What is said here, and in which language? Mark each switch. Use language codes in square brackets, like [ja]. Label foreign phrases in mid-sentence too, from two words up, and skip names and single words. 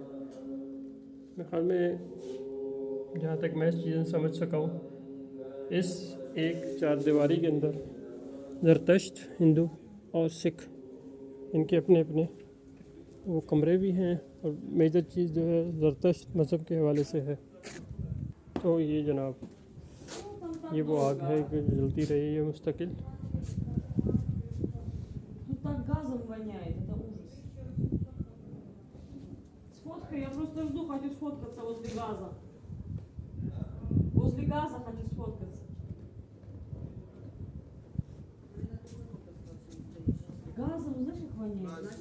[ur] میرے خیال میں جہاں تک میں چیزیں سمجھ سکا ہوں، اس ایک چار دیواری کے اندر زرتشت، ہندو اور سکھ، ان کے اپنے اپنے وہ کمرے بھی ہیں، اور میجر چیز جو ہے زرتشت مذہب کے حوالے سے ہے. تو یہ جناب، یہ وہ آگ ہے کہ جلتی رہی ہے مستقل. [ru] Так газом воняет, это ужас. Сфоткай, я просто жду, хочу сфоткаться возле газа. Возле газа хочу сфоткаться. Газом, знаешь, как воняет?